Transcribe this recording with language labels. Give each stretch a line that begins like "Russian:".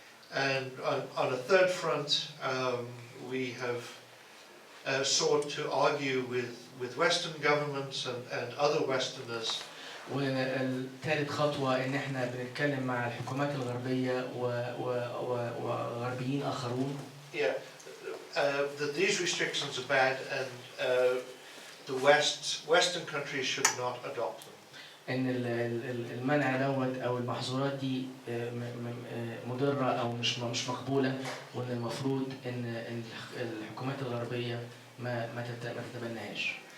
English: And on a third front, we have sought to argue with Western governments and other Westerners.
Arabic: والثالث خطوة إن إحنا بنتكلم مع الحكومات الغربية وغربيين آخرون.
English: Yeah, that these restrictions are bad and the Western countries should not adopt them.
Arabic: ان المنع دوت او المحظورات دي مضره او مش مقبوله، وان المفروض ان الحكومات الغربيه ما تتبناهاش.